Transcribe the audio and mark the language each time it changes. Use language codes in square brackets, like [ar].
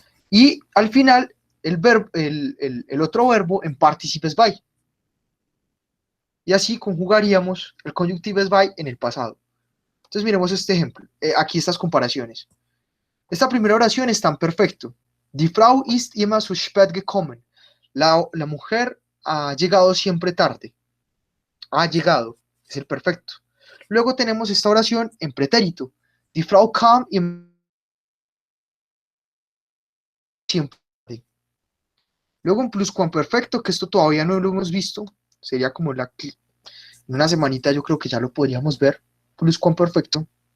[es] Y al final, el otro verbo en participes by. Y así conjugaríamos el conjunctives by en el pasado. Entonces miremos este ejemplo, aquí estas comparaciones. Esta primera oración está en perfecto. [de] Die Frau ist immer zu spät gekommen. [es] La mujer ha llegado siempre tarde. Ha llegado, es el perfecto. Luego tenemos esta oración en pretérito. [de] Die Frau kam immer [es] siempre tarde. Luego en pluscuamperfecto, que esto todavía no lo hemos visto, sería como en una semanita yo creo que ya lo podríamos ver. Pluscuamperfecto.